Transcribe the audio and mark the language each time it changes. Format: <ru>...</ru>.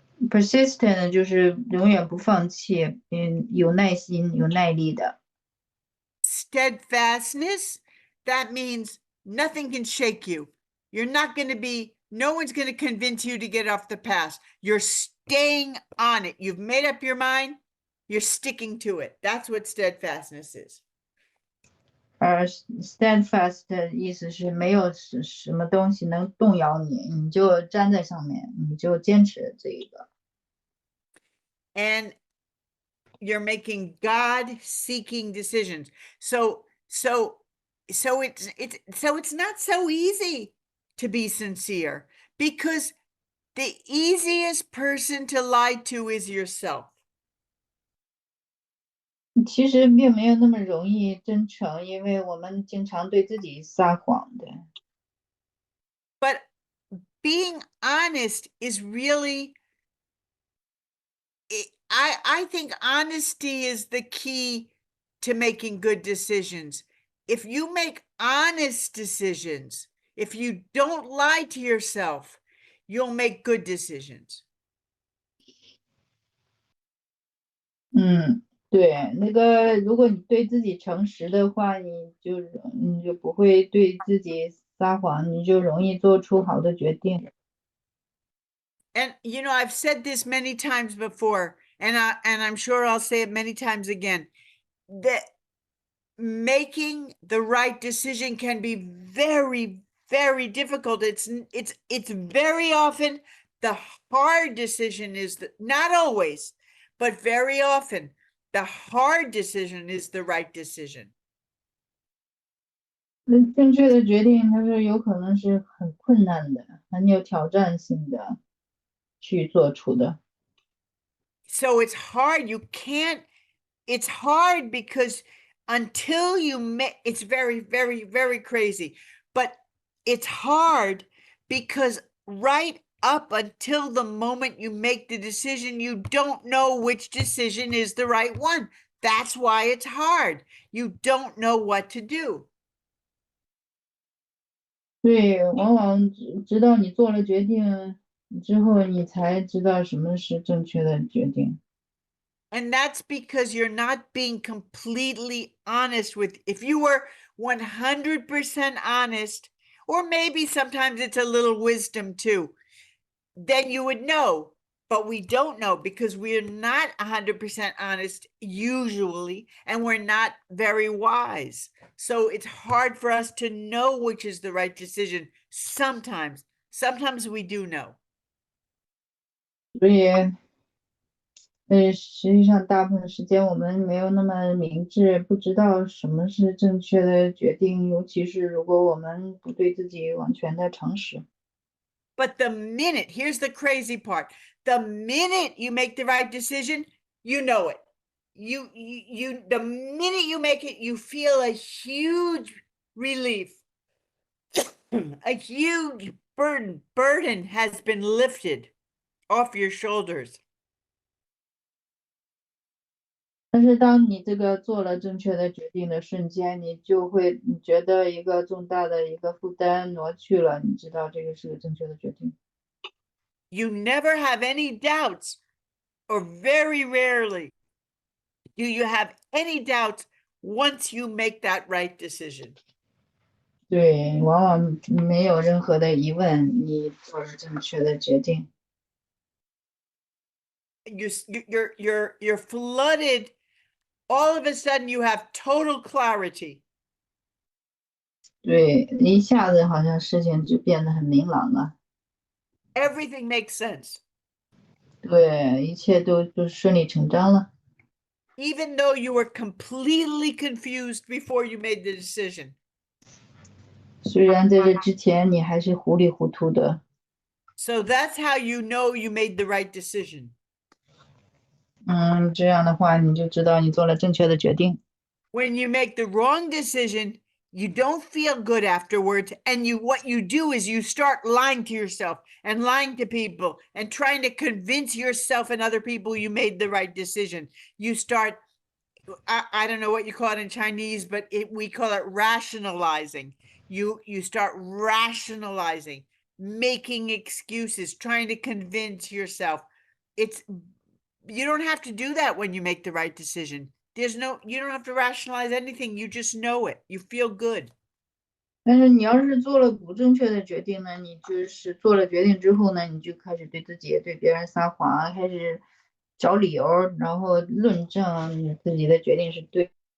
<zh>Persistent 就是永远不放弃，有耐心、有耐力的。</zh> <en>Steadfastness, that means nothing can shake you. You're not going to be, no one's going to convince you to get off the path. You're staying on it. You've made up your mind. You're sticking to it. That's what steadfastness is.</en> <zh>Steadfast 的意思是没有什么东西能动摇你，你就站在上面，你就坚持这一个。</zh> <en>And you're making God-seeking decisions. So it's not so easy to be sincere, because the easiest person to lie to is yourself.</en> <zh>其实并没有那么容易真诚，因为我们经常对自己撒谎的。</zh> <en>But being honest is really, I think honesty is the key to making good decisions. If you make honest decisions, if you don't lie to yourself, you'll make good decisions.</en> <zh>对，那个如果你对自己诚实的话，你就不会对自己撒谎，你就容易做出好的决定。</zh> <en>And I've said this many times before, and I'm sure I'll say it many times again, that making the right decision can be very, very difficult. It's very often the hard decision is not always, but very often the hard decision is the right decision.</en> <zh>正确的决定，它是有可能是很困难的，很有挑战性的去做出的。</zh> <en>So it's hard. It's hard because until you make, it's very, very, very crazy, but it's hard because right up until the moment you make the decision, you don't know which decision is the right one. That's why it's hard. You don't know what to do.</en> <zh>对，往往直到你做了决定之后，你才知道什么是正确的决定。</zh> <en>And that's because you're not being completely honest with, if you were 100% honest, or maybe sometimes it's a little wisdom too, then you would know. But we don't know because we're not 100% honest usually, and we're not very wise. So it's hard for us to know which is the right decision Sometimes we do know.</en> <zh>所以，实际上大部分时间我们没有那么明智，不知道什么是正确的决定，尤其是如果我们不对自己完全的诚实。</zh> <en>But the minute, here's the crazy part, the minute you make the right decision, you know it. The minute you make it, you feel a huge relief. A huge burden has been lifted off your shoulders.</en> <zh>但是当你这个做了正确的决定的瞬间，你觉得一个重大的一个负担挪去了，你知道这个是个正确的决定。</zh> <en>You never have any doubts, or very rarely do you have any doubts once you make that right decision.</en> <zh>对，往往没有任何的疑问，你做了正确的决定。</zh> <en>You're flooded. All of a sudden, you have total clarity.</en> <zh>对，一下子好像事情就变得很明朗了。</zh> <en>Everything makes sense.</en> <zh>对，一切都顺理成章了。</zh> <en>Even though you were completely confused before you made the decision.</en> <zh>虽然在这之前你还是糊里糊涂的。</zh> <en>So that's how you know you made the right decision.</en> <zh>这样的话你就知道你做了正确的决定。</zh> <en>When you make the wrong decision, you don't feel good afterwards, and what you do is you start lying to yourself and lying to people and trying to convince yourself and other people you made the right decision. You start, I don't know what you call it in Chinese, but we call it rationalizing. You start rationalizing, making excuses, trying to convince yourself. You don't have to do that when you make the right decision. You don't have to rationalize anything. You just know it. You feel good.</en> <zh>但是你要是做了不正确的决定呢，你就是做了决定之后呢，你就开始对自己、对别人撒谎，开始找理由，然后论证你自己的决定是对。</zh>